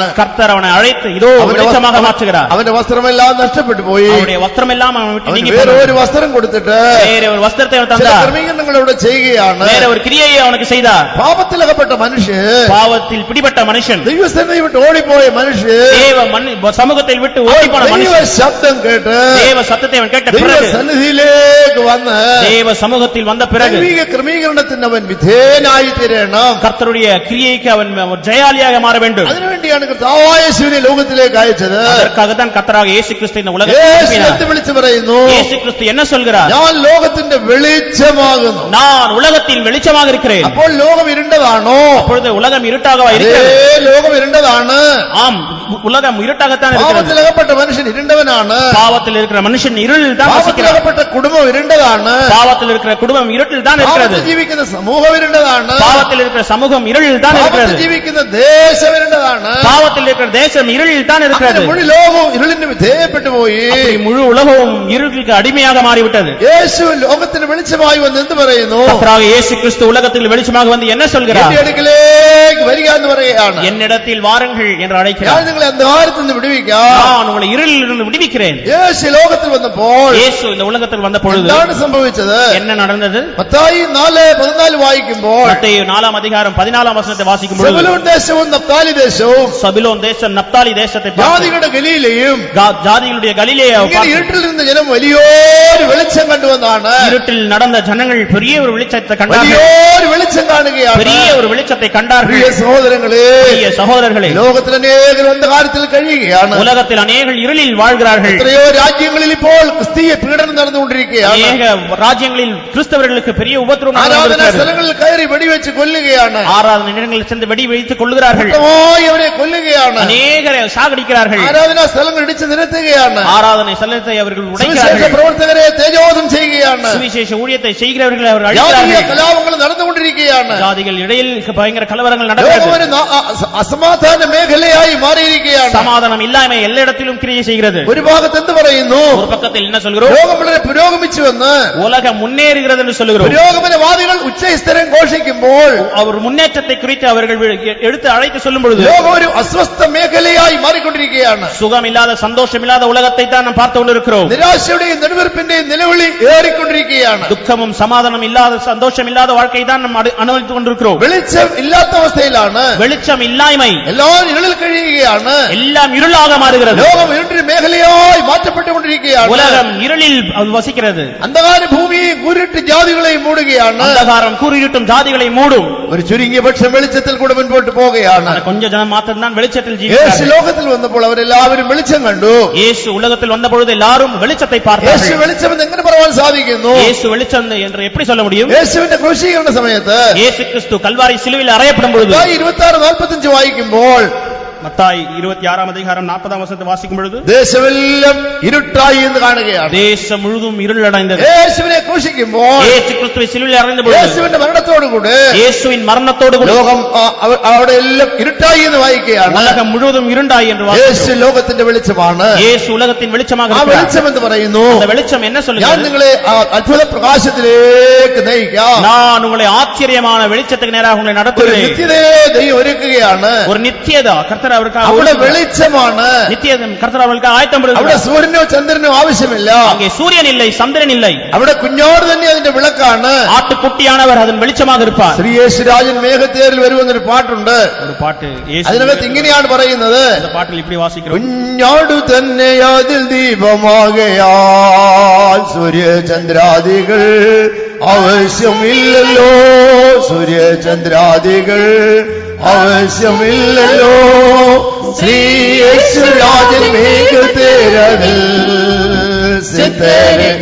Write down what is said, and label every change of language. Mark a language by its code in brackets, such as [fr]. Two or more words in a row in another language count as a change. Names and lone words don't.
[ta] கர்த்தர் அவனை அழைத்து இதோ வெளிச்சமாக மாற்றுகிறார். [ml] അവന്റെ വസ്ത്രമെല്ലാം നഷ്ടപ്പെട്ടു പോയി, [ta] அவனுடைய வஸ்திரம் எல்லாம் அவன் விட்டு நீங்கி [ml] വേറെ [ta] போனது. [ml] ഒരു വസ്ത്രം കൊടുത്തിട്ട് [ta] வேற ஒரு வஸ்திரத்தை அவன் [ml] ചില [ta] தந்தார், [ml] ക്രമീകരണങ്ങൾ ഇവിടെ ചെയ്യുകയാണ്. [ta] வேற ஒரு கிரியையை அவனுக்கு செய்தார். [ml] പാപത്തിലകപ്പെട്ട മനുഷ്യൻ, [ta] பாவத்தில் பிடிபட்ட மனுஷன், [ml] ദൈവസന്നിധി വിട്ട് ഓടിപ്പോയ മനുഷ്യൻ, [ta] தேவ சமூகத்தை விட்டு ஓடிப்போன [ml] ദൈവ [ta] மனுஷன், [ml] ശബ്ദം കേട്ട് [ta] தேவ சத்தத்தை அவன் கேட்ட [ml] ദൈവ [ta] பிறகு, [ml] സന്നിധിയിലേക്ക് വന്ന് [ta] தேவ சமூகத்தில் வந்த பிறகு [ml] ദൈവിക ക്രമീകരണത്തിന് അവൻ വിധേയനായി തീരണം. [ta] கர்த்தருடைய கிரியைக்கு அவன் ஒரு ஜெயாலியாக மாற வேண்டும். [ml] അതിനുവേണ്ടിയാണ് കർത്താവായ യേശുവിനെ ലോകത്തിലേക്ക് അയച്ചത്. [ta] அதற்காகத்தான் கர்த்தராக இயேசு கிறிஸ்து இந்த உலகத்தில் [ml] യേശു [ta] அனுப்பினார். [ml] എന്ത് വിളിച്ചു പറയുന്നു? [ta] இயேசு கிறிஸ்து என்ன சொல்கிறார்? [ml] ഞാൻ ലോകത്തിന്റെ വെളിച്ചമാകുന്നു. [ta] நான் உலகத்தின் வெளிச்சமாக இருக்கிறேன். [ml] അപ്പോൾ ലോകം ഇരുണ്ടതാണോ? [ta] அப்பொழுது உலகம் இருட்டாகவா [ml] അതേ, [ta] இருக்கிறது? [ml] ലോകം ഇരുണ്ടതാണ്. [ta] ஆம், உலகம் இருட்டாகத்தான் இருக்கிறது. [ml] പാപത്തിലകപ്പെട്ട മനുഷ്യൻ ഇരുണ്ടവനാണ്. [ta] பாவத்தில் இருக்கிற மனுஷன் இருளில் தான் வசிக்கிறார். [ml] പാപത്തിലകപ്പെട്ട കുടുംബം ഇരുണ്ടതാണ്. [ta] பாவத்தில் இருக்கிற குடும்பம் இருட்டில் தான் இருக்கிறது. [ml] പാപത്തിൽ ജീവിക്കുന്ന സമൂഹം ഇരുണ്ടതാണ്. [ta] பாவத்தில் இருக்கிற சமூகம் இருளில் தான் [ml] പാപത്തിൽ [ta] இருக்கிறது. [ml] ജീവിക്കുന്ന ദേശം ഇരുണ്ടതാണ്. [ta] பாவத்தில் இருக்கிற தேசம் இருளில் தான் இருக்கிறது. [ml] മുഴു ലോകവും ഇരുളിന് വിധേയപ്പെട്ടു പോയി. [ta] அப்படி முழு உலகமும் இருளுக்கு அடிமையாக மாறிவிட்டது. [ml] യേശു ലോകത്തിന് വെളിച്ചമായി വന്ന് എന്ത് പറയുന്നു? [ta] கர்த்தராக இயேசு கிறிஸ்து உலகத்தில் வெளிச்சமாக வந்து என்ன சொல்கிறார்? [ml] എന്റെ അടുക്കലേക്ക് വരിക എന്ന് പറയുകയാണ്. [ta] என்னிடத்தில் வாருங்கள் என்று [ml] ഞാൻ [ta] அழைக்கிறார். [ml] നിങ്ങളെ അന്ധകാരത്തിൽ നിന്ന് വിടുവിക്കാം. [ta] நான் உங்களை இருளில் இருந்து விடுவிக்கிறேன். [ml] യേശു ലോകത്തിൽ വന്നപ്പോൾ [ta] இயேசு இந்த உலகத்தில் வந்த பொழுது [ml] എന്താണ് സംഭവിച്ചത്? [ta] என்ன நடந்தது? [ml] മത്തായി 4:14 വായിക്കുമ്പോൾ [ta] மத்தேயு 4 அதிகாரம் 14 வசனத்தை வாசிக்கும் பொழுது [ml] സെബൂലൂൻ ദേശവും നഫ്താലി ദേശവും [ta] சபிலோன் தேசம் நப்தாலி தேசத்தை பார்த்து [ml] ജാതികളുടെ ഗലീലയും [ta] ஜாதிகளுடைய கலிலேயை [ml] ഇങ്ങനെ [ta] பார்த்து [ml] ഇരുട്ടിൽ നിന്ന് ജനം വലിയൊരു വെളിച്ചം കണ്ടുവന്നാണ്. [ta] இருட்டில் நடந்த ஜனங்கள் பெரிய ஒரு வெளிச்சத்தை கண்டார்கள். [ml] വലിയൊരു വെളിച്ചം കാണുകയാണ്. [ta] பெரிய ஒரு வெளிச்சத்தை கண்டார்கள். [ml] പ്രിയ സഹോദരങ്ങളെ, [ta] பிரிய சகோதரர்களே, [ml] ലോകത്തിൽ അനേകർ അന്ധകാരത്തിൽ കഴിയുകയാണ്. [ta] உலகத்தில் அநேகர் இருளில் வாழ்கிறார்கள். [ml] എത്രയോ രാജ്യങ്ങളിൽ ഇപ്പോൾ ക്രിസ്തീയ പീഡനം നടന്നുകൊണ്ടിരിക്കുകയാണ്. [ta] அநேக ராஜ்யங்களில் கிறிஸ்தவர்களுக்கு பெரிய உபத்திரவம் [ml] ആരാധനാ [ta] நடக்கிறது. [ml] സ്ഥലങ്ങളിൽ കയറി വെടിവെച്ച് കൊല്ലുകയാണ്. [ta] ஆராதனை இடங்களில் சென்று வெடி வைத்துக் கொள்கிறார்கள். [ml] കൂട്ടമായി അവരെ കൊല്ലുകയാണ്. [ta] அநேகரை சாகடிக்கிறார்கள். [ml] ആരാധനാ സ്ഥലങ്ങൾ ഇടിച്ചു നിരത്തുകയാണ്. [ta] ஆராதனை ஸ்தலத்தை அவர்கள் [ml] സുവിശേഷ [ta] உடைக்கிறார்கள். [ml] പ്രവർത്തകരെ തേജോധം ചെയ്യുകയാണ്. [ta] சுவிசேஷ ஊழியத்தை செய்கிறவர்களை அவர் [ml] ജാതീയ [ta] அழிக்கிறார்கள். [ml] കലാപങ്ങൾ നടന്നുകൊണ്ടിരിക്കുകയാണ്. [ta] ஜாதிகள் இடையில் பயங்கர கலவரங்கள் [ml] ലോകം [ta] நடக்கிறது. [ml] ഒരു അസമാധാന മേഖലയായി മാറിയിരിക്കുകയാണ്. [ta] சமாதானம் இல்லாமை எல்லா இடத்திலும் கிரியை செய்கிறது. [ml] ഒരു ഭാഗത്ത് എന്ത് പറയുന്നു? [ta] ஒரு பக்கத்தில் என்ன சொல்கிறோம்? [ml] ലോകം വളരെ പുരോഗമിച്ചുവെന്ന് [ta] உலகம் முன்னேறுகிறது என்று சொல்கிறோம். [ml] പുരോഗമനവാദികൾ ഉച്ചസ്ഥരം ഘോഷിക്കുമ്പോൾ [ta] அவர் முன்னேற்றத்தை குறித்து அவர்கள் எடுத்து அழைத்து சொல்லும் பொழுது [ml] ലോകം ഒരു അസ്വസ്ഥ മേഖലയായി മാറിക്കൊണ്ടിരിക്കുകയാണ്. [ta] சுகம் இல்லாத சந்தோஷம் இல்லாத உலகத்தை தான் நாம் பார்த்து கொண்டிருக்கிறோம். [ml] നിരാശയുടെയും നെടുവീർപ്പിന്റെയും നിലവിളി ഏറിക്കൊണ്ടിരിക്കുകയാണ്. [ta] துக்கமும் சமாதானம் இல்லாத சந்தோஷம் இல்லாத வாழ்க்கை தான் நாம் அனுபவித்துக் கொண்டிருக்கிறோம். [ml] വെളിച്ചം ഇല്ലാത്ത അവസ്ഥയിലാണ്. [ta] வெளிச்சம் இல்லாமை, [ml] എല്ലാവരും ഇരുളിൽ കഴിയുകയാണ്. [ta] எல்லாம் இருளாக மாறுகிறது. [ml] ലോകം ഇരുട്ടിന് മേഖലയായി മാറ്റപ്പെട്ടുകൊണ്ടിരിക്കുകയാണ്. [ta] உலகம் இருளில் வசிக்கிறது. [ml] അന്ധകാര ഭൂമിയെ കൂരിട്ട് ജാതികളെയും മൂടുകയാണ്. [ta] அந்தகாரம் கூறியிருட்டும் ஜாதிகளை மூடும். [ml] ഒരു ചുരുങ്ങിയ പക്ഷം വെളിച്ചത്തിൽ കൂടെ മുൻപോട്ട് പോവുകയാണ്. [ta] கொஞ்ச ஜனம் மாத்திரம் தான் வெளிச்சத்தில் [ml] യേശു [ta] ஜீவிக்கிறார்கள். [ml] ലോകത്തിൽ വന്നപ്പോൾ അവരെല്ലാവരും വെളിച്ചം കണ്ടു. [ta] இயேசு உலகத்தில் வந்த பொழுது எல்லாரும் வெளிச்சத்தை [ml] യേശു [ta] பார்த்தார்கள். [ml] വെളിച്ചമെന്ന് എങ്ങനെ പറയാൻ സാധിക്കുന്നു? [ta] இயேசு வெளிச்சம் என்று எப்படி சொல்ல முடியும்? [ml] യേശുവിന്റെ ക്രൂശീകരണ സമയത്ത് [ta] இயேசு கிறிஸ்து கல்வாரி சிலுவையில் அறையப்படும் பொழுது [ml] 26:45 വായിക്കുമ്പോൾ [ta] மத்தாய் 26 அதிகாரம் 40 வசனத்தை வாசிக்கும் பொழுது [ml] ദേശമെല്ലാം ഇരുട്ടായി എന്ന് കാണുകയാണ്. [ta] தேசம் முழுதும் இருள் அடைந்தது. [ml] യേശുവിനെ ക്രൂശിക്കുമ്പോൾ [ta] இயேசு கிறிஸ்துவை சிலுவையில் அறைந்த பொழுது [ml] യേശുവിന്റെ മരണത്തോടുകൂടി [ta] இயேசுவின் மரணத்தோடு கூட [ml] ലോകം അവിടെ എല്ലാം ഇരുട്ടായി എന്ന് വായിക്കുകയാണ്. [ta] உலகம் முழுவதும் இருண்டாய் என்று [ml] യേശു [ta] வாசிக்கிறோம். [ml] ലോകത്തിന്റെ വെളിച്ചമാണ്. [ta] இயேசு உலகத்தின் வெளிச்சமாக [ml] ആ [ta] இருக்கிறார். [ml] വെളിച്ചം എന്ന് പറയുന്നു, [ta] அந்த வெளிச்சம் என்ன [ml] ഞാൻ [ta] சொல்லுகிறது? [ml] നിങ്ങളെ ആ അത്ഭുത പ്രകാശത്തിലേക്ക് നയിക്കാം. [ta] நான் உங்களை ஆச்சரியமான வெளிச்சத்துக்கு நேராக உங்களை [ml] ഒരു [ta] நடத்துகிறேன். [ml] നിത്യതയെ ദൈവം ഒരുക്കുകയാണ്. [ta] ஒரு நித்தியதா கர்த்தர் அவருக்காக [ml] അവിടെ ഒരുക്കുകയാണ്. വെളിച്ചമാണ്. [ta] நித்தியதம் கர்த்தர் அவர்களுக்கு ஆயத்தம் [ml] അവിടെ [ta] பண்ணுகிறார். [ml] സൂര്യനോ ചന്ദ്രനോ ആവശ്യമില്ല. [ta] அங்கே சூரியன் இல்லை, சந்திரன் இல்லை. [ml] അവിടെ കുഞ്ഞോട് തന്നെ അതിന്റെ വിളക്കാണ്. [ta] ஆட்டுக்குட்டியானவர் அதன் வெளிச்சமாக இருப்பார். [ml] ശ്രീയേശുരാജൻ മേഘത്തേറിൽ വരുമെന്നൊരു പാട്ടുണ്ട്. [ta] ஒரு பாட்டு இயேசு [ml] അതിനകത്ത് ഇങ്ങനെയാണ് പറയുന്നത്, [ta] அந்த பாட்டில் இப்படி வாசிக்கிறோம். [ml] കുഞ്ഞാടു തന്നെ അതിൽ ദീപമാകയാൽ സൂര്യചന്ദ്രാദികൾ ആവശ്യമില്ലല്ലോ, സൂര്യചന്ദ്രാദികൾ ആവശ്യമില്ലല്ലോ, ശ്രീ യേശുരാജൻ മേഘത്തേരതിൽ സിദ്ധരെ